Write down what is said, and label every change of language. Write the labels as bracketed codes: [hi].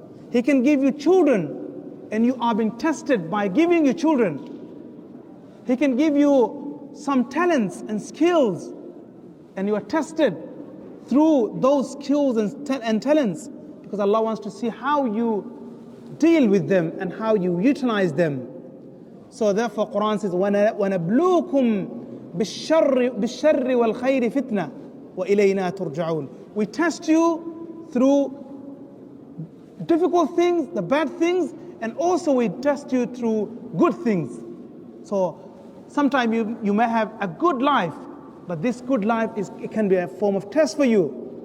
[en] He can give you children and you are being tested by giving you children. He can give you some talents and skills and you are tested through those skills and talents, because Allah wants to see how you deal with them and how you utilize them. So therefore Quran says, [ar] وَنَبْلُوكُمْ بِالشَّرِّ وَالْخَيْرِ فِتْنَةً وَإِلَيْنَا تُرْجَعُونَ. [en] We test you through difficult things, the bad things, and also we test you through good things. So sometimes you may have a good life, but this good life it can be a form of test for you.